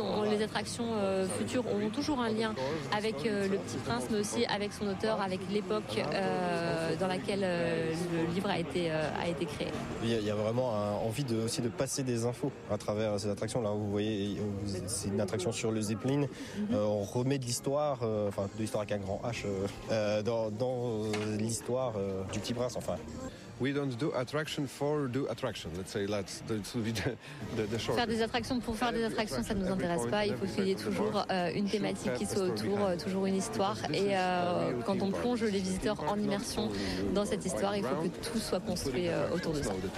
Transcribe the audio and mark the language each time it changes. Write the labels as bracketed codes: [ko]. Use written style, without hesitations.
[fr] Les attractions futures auront toujours un lien avec le Petit Prince, mais aussi avec son auteur, avec l'époque dans laquelle le livre a été créé. Il y a vraiment envie aussi de passer des infos à travers ces attractions. Là, vous voyez, c'est une attraction sur le Zeppelin. Mm-hmm. On remet de l'histoire, de l'histoire avec un grand H, dans l'histoire du Petit Prince, enfin. [en] We don't do attraction for do attraction. Let's say that's the short. [fr] Faire des attractions pour faire des attractions, ça ne nous intéresse pas. Il faut qu'il y ait toujours une thématique qui soit autour, toujours une histoire. Et quand on plonge les visiteurs en immersion dans cette histoire, il faut que tout soit construit autour de ça.